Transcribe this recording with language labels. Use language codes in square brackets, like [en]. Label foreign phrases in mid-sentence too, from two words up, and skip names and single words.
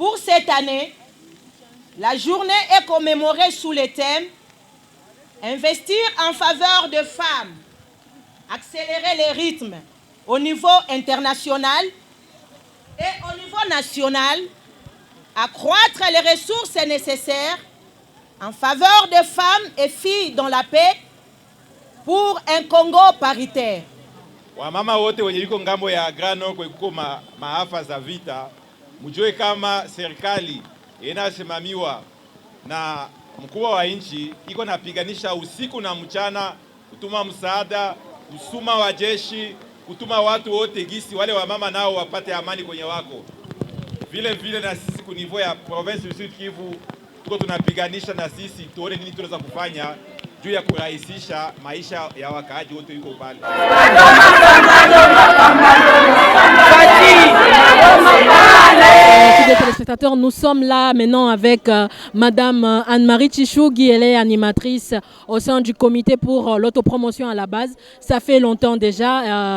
[fr] cette année, la journée est commémorée sous le thème « Investir en faveur de femmes, accélérer les rythmes au niveau international et au niveau national, accroître les ressources nécessaires en faveur de femmes et filles dans la paix pour un Congo paritaire. » [sw] Wamama wote wenye yuko ngambo ya grano kwa kuko maafa za vita, mjue kama serikali inasimamiwa na mkuu wa nchi iko napiganisha usiku na mchana kutuma msaada, kusuma wa jeshi, kutuma watu wote gisi wale wamama nao wapate amani kwenye wako. Vile vile na sisi ku niveau ya [fr] province du Sud Kivu [sw] tuko tunapiganisha na sisi tuone nini tunaweza kufanya juu ya kurahisisha maisha ya wakaaji wote yuko pale. [fr] Des téléspectateurs, nous sommes là maintenant avec Madame Anne-Marie Tshichougui. Elle est animatrice au sein du comité pour l'autopromotion à la base. Ça fait longtemps déjà.